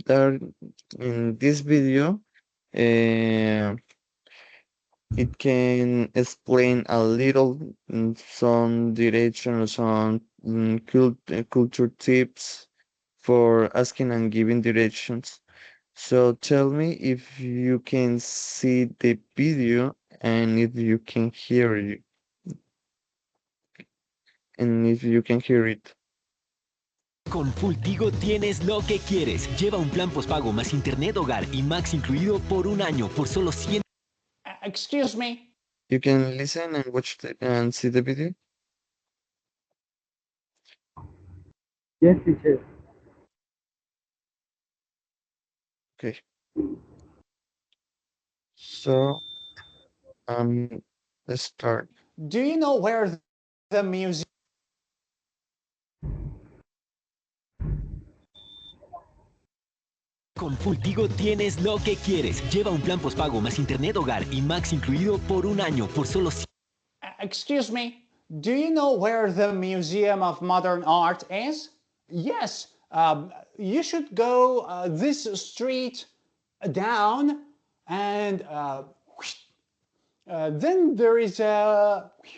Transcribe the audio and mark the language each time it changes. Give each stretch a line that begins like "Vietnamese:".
English: That in this video, uh, it can explain a little some direction or some culture tips for asking and giving directions. So tell me if you can see the video and if you can hear it. And if you can hear it.
Spanish: Con Full Tigo tienes lo que quieres. Lleva un plan postpago más internet, hogar y Max incluido por un año por solo 100.
English: Excuse me. You can listen and watch and see the video. Yes, teacher. Okay. So let's start. Do you know where the museum?
Spanish: Con Full Tigo tienes lo que quieres. Lleva un plan postpago más internet, hogar y Max incluido por un año por solo 100.
English: Excuse me. Do you know where the Museum of Modern Art is? Yes. You should go this street down, and then there is a.